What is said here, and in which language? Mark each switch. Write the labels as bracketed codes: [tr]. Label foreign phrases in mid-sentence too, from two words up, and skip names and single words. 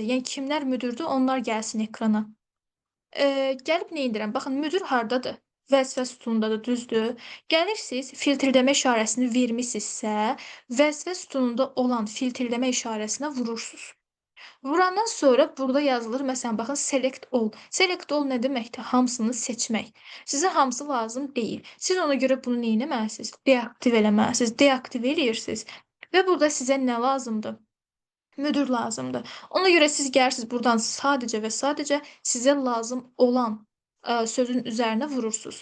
[az] Yəni kimlər müdürdür, onlar gəlsin ekrana. Gəlib nə edirəm? Baxın, müdir hardadır? Vəzifə sütunundadır, düzdür? Gəlirsiniz, filtrləmə işarəsini vermisinizsə, vəzifə sütununda olan filtrləmə işarəsinə vurursunuz. Vurandan sonra burada yazılır. Məsələn, baxın [en] select all. Select all [az] nə deməkdir? Hamısını seçmək. Sizə hamısı lazım deyil. Siz ona görə bunu neyləməlisiniz? Deaktiv eləməlisiniz. Deaktiv eləyirsiniz və burada sizə nə lazımdır? Müdür lazımdır. Ona görə siz gəlirsiniz burdan sadəcə və sadəcə sizə lazım olan sözün üzərinə vurursunuz.